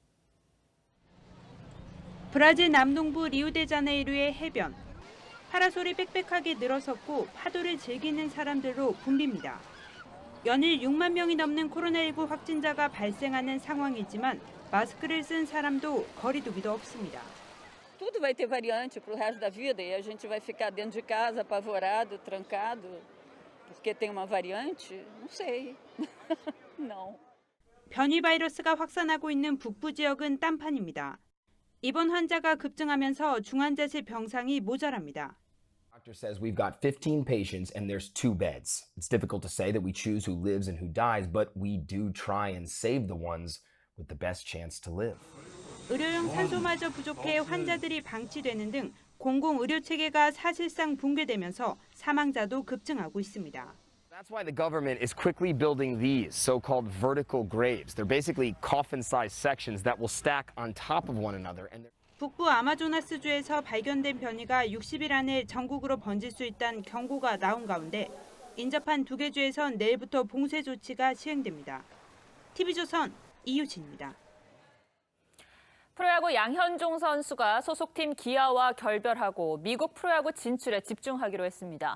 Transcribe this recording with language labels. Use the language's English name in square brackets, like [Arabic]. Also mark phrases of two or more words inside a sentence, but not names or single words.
[Korean] 브라질 남동부 리우데자네이루의 해변. 파라솔이 빽빽하게 늘어섰고 파도를 즐기는 사람들로 붐빕니다. 연일 6만 명이 넘는 코로나19 확진자가 발생하는 상황이지만 마스크를 쓴 사람도 거리두기도 없습니다. [Portuguese] Tudo vai ter variante para o resto da vida e a gente vai ficar dentro de casa apavorado, trancado, porque tem uma variante? Não sei. Não. [Korean] 변이 바이러스가 확산하고 있는 북부 지역은 딴판입니다. 입원 환자가 급증하면서 중환자실 병상이 모자랍니다. [English] Doctor says we've got 15 patients and there's 2 beds. It's difficult to say that we choose who lives and who dies, but we do try and save the ones with the best chance to live. [Korean] 의료용 산소마저 부족해 환자들이 방치되는 등 공공 의료 체계가 사실상 붕괴되면서 사망자도 급증하고 있습니다. [English] That's why the government is quickly building these so-called vertical graves. They're basically coffin-sized sections that will stack on top of one another. [Korean] 북부 아마조나스주에서 발견된 변이가 60일 안에 전국으로 번질 수 있다는 경고가 나온 가운데 인접한 2개 주에선 내일부터 봉쇄 조치가 시행됩니다. TV조선 이유진입니다. 프로야구 양현종 선수가 소속팀 기아와 결별하고 미국 프로야구 진출에 집중하기로 했습니다.